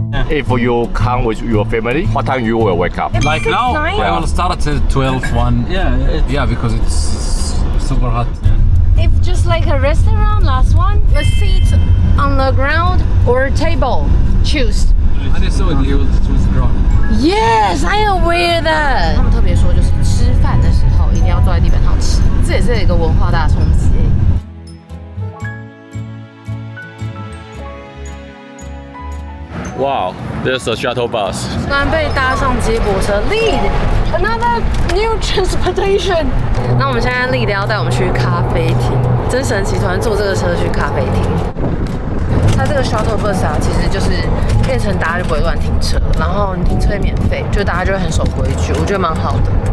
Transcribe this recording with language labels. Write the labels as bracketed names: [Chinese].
[English] If you come with your family, what time you will wake up? Like now, I will start at 12, 1. Yeah, because it's super hot. If just like a restaurant, last one, a seat on the ground or a table, choose. And so you will choose ground. Yes, I am aware that. [Chinese] 他们特别说，就是吃饭的时候一定要坐在地板上吃，这也是一个文化大冲击。 [English] Wow, there's a shuttle bus. [Chinese] 突然被搭上接驳车 ， [English] Lead another new transportation。 [Chinese] 那我们现在 Lead 要带我们去咖啡厅，真神奇！突然坐这个车去咖啡厅。它这个 shuttle bus 啊，其实就是变成大家就不会乱停车，然后你停车也免费，就大家就会很守规矩，我觉得蛮好的。